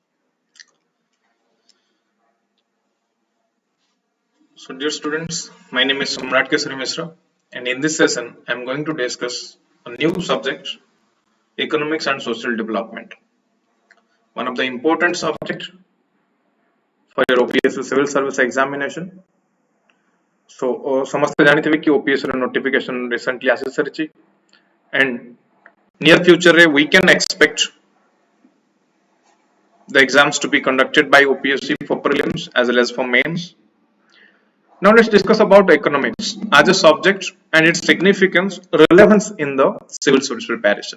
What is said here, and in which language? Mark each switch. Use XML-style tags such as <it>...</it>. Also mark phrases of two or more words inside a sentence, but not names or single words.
<en>So, dear students, my name is Samrat Sir Mishra, and in this session, I am going to discuss a new subject, economics and social development. One of the important subjects for your OPSC civil service examination. So,</en> <or>ସମସ୍ତେ ଜାଣିଥିବେ କି OPSC ର</or> <en>notification recently</en> <or>ଆସି ସାରିଛି,</or> <en>and near future we can expect the exams to be conducted by OPSC for prelims as well as for mains. Now let's discuss about economics as a subject and its significance, relevance in the civil service preparation.</en>